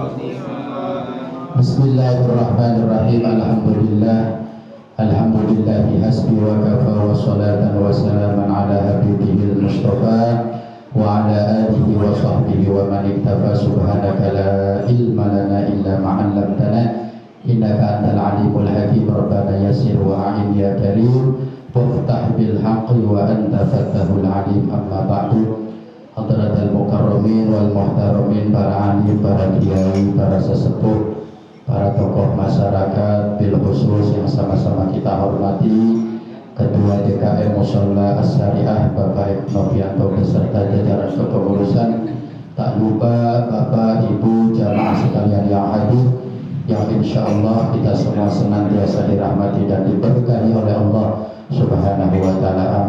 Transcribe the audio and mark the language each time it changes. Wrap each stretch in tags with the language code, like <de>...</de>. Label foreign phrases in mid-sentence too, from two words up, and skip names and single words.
<ar>بسم الله الرحمن الرحيم. الحمد لله حسبي وكفى وصلاة وسلاما على حبيبه المصطفى وعلى آله وصحبه ومن اقتفى. سبحانك لا علم لنا إلا ما علمتنا إنك أنت العليم الحكيم. ربنا يسر وأعن يا كريم وافتح بالحق وأنت الفتاح العليم. أما بعد. حضرات المكرمين والمحترمين,</ar> <id>para alim, para kiai, para sesepuh, para tokoh masyarakat</id> <ar>بالخصوص</ar> <id>yang sama-sama kita hormati, Ketua DKM Musola As-Syariah Bapak Novianto beserta jajaran kepengurusan, Tak lupa Bapak Ibu jamaah sekalian yang hadir, yang</id> <ar>إن شاء الله</ar> <id>kita semua senantiasa dirahmati dan diberkahi oleh Allah</id> <ar>سبحانه وتعالى.</ar>